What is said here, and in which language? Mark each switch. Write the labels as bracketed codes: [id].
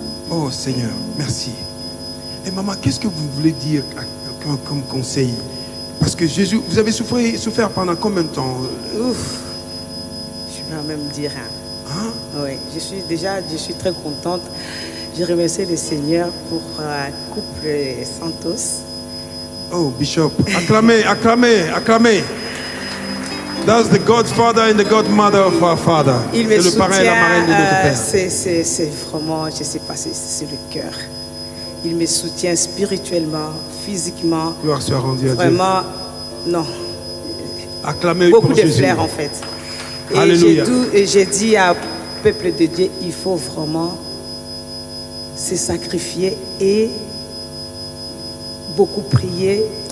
[fr] Oh Seigneur, merci. Et maman, qu'est-ce que vous voulez dire comme conseil? Parce que Jésus, vous avez souffert pendant combien de temps? Ouf. Je peux même dire. Oui, je suis très contente. Je remercie le Seigneur pour couple Santos. Oh, Bishop. Acclamez, acclamez, acclamez. [en] That's the Godfather and the Godmother of our Father. [fr] Il me C'est le parrain et la marraine de notre Père. C'est vraiment, je ne sais pas, c'est le cœur. Il me soutient spirituellement, physiquement. Gloire soit rendue à Dieu. Vraiment, non. Acclamez Beaucoup pour de Jésus. fleurs en fait. Alléluia. Et j'ai dit au peuple de Dieu, il faut vraiment se sacrifier et beaucoup prier.